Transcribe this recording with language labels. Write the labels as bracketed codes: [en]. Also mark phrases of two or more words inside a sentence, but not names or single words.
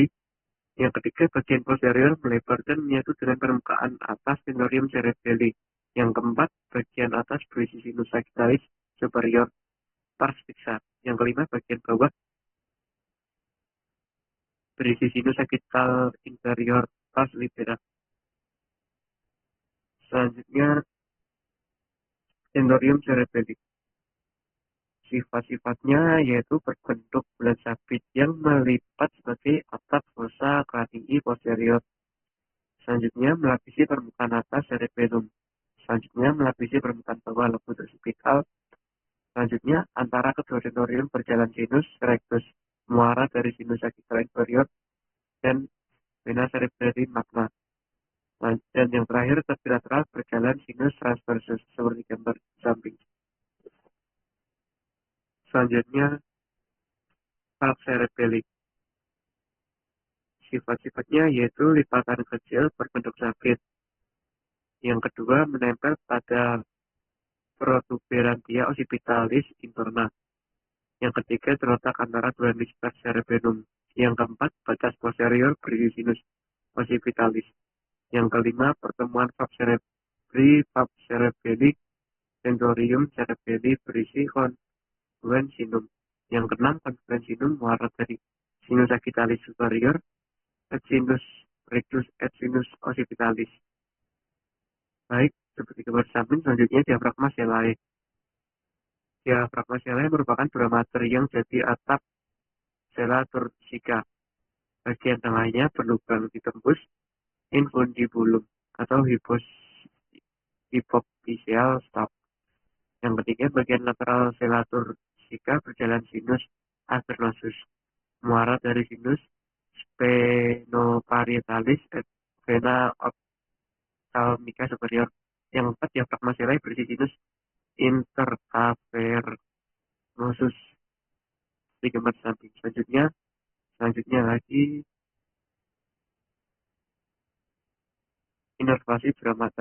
[id] Yang ketiga, bagian posterior melebar dan menyatu dengan permukaan atas tentorium cerebelli. Yang keempat, bagian atas berisi sinus sagittalis superior pars fixa. Yang kelima, bagian bawah berisi sinus sagittal inferior pars libera. Selanjutnya, tentorium cerebelli. Sifat-sifatnya yaitu berbentuk bulan sabit yang melipat sebagai atap fossa cranii posterior. Selanjutnya melapisi permukaan atas cerebellum. Selanjutnya melapisi permukaan bawah lobus occipital. Selanjutnya antara kedua tentorium berjalan sinus rectus muara dari sinus sagittal inferior dan vena cerebelli magna. Dan yang terakhir tepi lateral berjalan sinus transversus seperti gambar samping. Selanjutnya pap cerebelli. Sifat-sifatnya yaitu lipatan kecil berbentuk sabit. Yang kedua menempel pada protuberantia occipitalis interna. Yang ketiga terletak antara dua hemisfer cerebellum. Yang keempat batas posterior berisi sinus occipitalis. Yang kelima pertemuan pap cerebelli, tentorium cerebelli berisi confluent sinum. Yang keenam confluent sinum muara dari sinus sagittalis superior et sinus rectus et sinus occipitalis. Baik, seperti gambar samping, selanjutnya diafragma sellae. Diafragma sellae merupakan dramater yang jadi atap sella turcica. Bagian tengahnya berlubang ditembus infundibulum atau hypophyseal stop. Yang ketiga, bagian lateral sella turcica berjalan sinus avernosus, muara dari sinus sphenoparietalis et vena ophthalmica superior. Yang keempat, diafragma sellae berisi sinus intercavernosus di gambar samping. Selanjutnya lagi inervasi dramater.